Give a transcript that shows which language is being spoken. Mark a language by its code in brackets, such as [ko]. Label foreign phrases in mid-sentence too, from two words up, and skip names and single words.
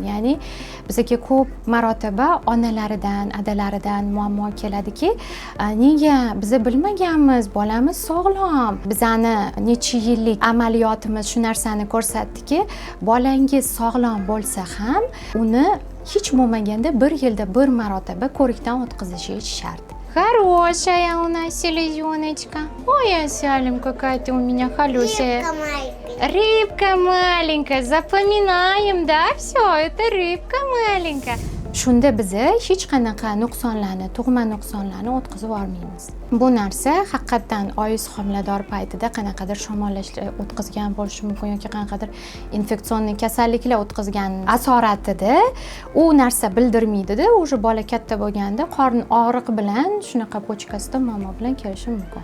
[uz] Ya'ni bizga ko'p marotaba onalaridan, adalaridan muammo keladiki, nega biz bilmaganmiz, bolamiz sog'lom. Bizani necha yillik amaliyotimiz shu narsani ko'rsatdiki, bolangiz sog'lom bo'lsa ham uni hech bo'lmaganda 1 yilda 1 marotaba ko'rikdan o'tkazishingiz shart. [ru] Хорошая у нас селезеночка. Ой, Асялим, какая ты у меня холёсая. Рыбка маленькая. Рыбка маленькая. Запоминаем, да? Все, это рыбка маленькая. [uz] Shunda biz hech qanaqa nuqsonlarni, tug'ma nuqsonlarni o'tkazib olmaymiz. Bu narsa haqiqatan oiz homilador paytida qanaqadir shamollashlar o'tkazgan bo'lishi mumkin yoki qanaqadir infeksion kasalliklar o'tkazgan asoratida u narsa bildirmaydi-da, o'sha bola katta bo'lganda qorin og'riq bilan shunaqa pochkasida muammo bilan kelishi mumkin.